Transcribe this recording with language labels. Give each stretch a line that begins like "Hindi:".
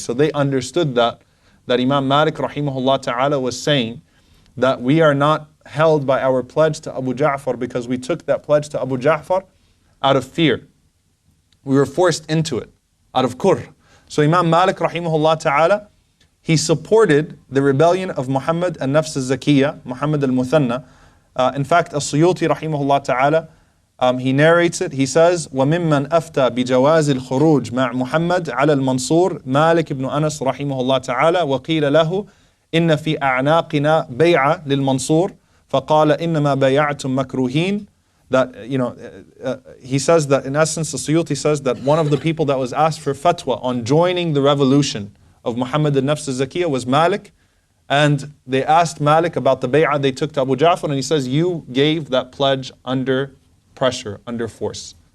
English: So they understood that Imam Malik rahimahullah ta'ala was saying that we are not held by our pledge to Abu Ja'far because we took that pledge to Abu Ja'far out of fear. We were forced into it out of kurh. So Imam Malik rahimahullah ta'ala, he supported the rebellion of Muhammad al-Nafs al-Zakiyah, Muhammad al-Muthanna. In fact, as-Suyuti rahimahullah ta'ala, he narrates it.
Arabic: He says, وَمِمَّنْ أَفْتَى بِجَوَازِ الْخُرُوجِ مَعْ مُحَمَّدْ عَلَى الْمَنْصُورِ مالك بن أنس رحمه الله تعالى وقيل له إن في أعناقنا بيعة للمنصور فقال إنما بيعتم مكروهين.
English: That, he says that in essence, the Suyuti says that one of the people that was asked for fatwa on joining the revolution of Muhammad al-Nafs al-Zakiyah was Malik. And they asked Malik about the bay'ah they took to Abu Ja'far, and he says, you gave that pledge under pressure, under force.